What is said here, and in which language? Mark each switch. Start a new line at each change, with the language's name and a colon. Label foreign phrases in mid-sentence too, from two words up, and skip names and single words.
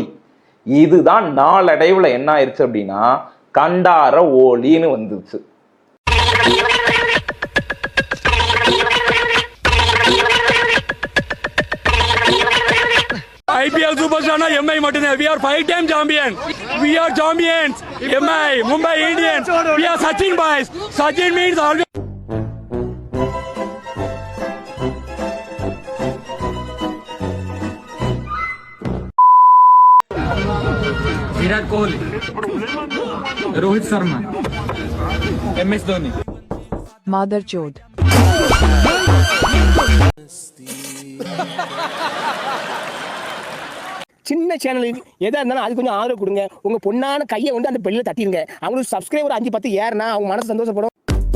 Tamil: இதுதான் நாளடைவுல என்ன ஆயிடுச்சு அப்படின்னா கண்டார ஓலின்னு வந்துச்சு.
English: IPL superstar
Tamil: na MI மட்டுமே.
English: We are 5-time champion. We are champions. MI Mumbai Indians. We are Sachin boys. Sachin means always. विराट कोहली, रोहित शर्मा, MS धोनी.
Hindi: मादर चोद.
Tamil: சின்ன சேனலுக்கு எதா இருந்தாலும் அது கொஞ்சம் ஆதரவு கொடுங்க. உங்க பொண்ணான கையை அந்த பெல்லில் தட்டிடுங்க. அவங்களுக்கு சப்ஸ்கிரைபர் 5-10 ஏறுனா அவங்க மனசு சந்தோஷப்படும்.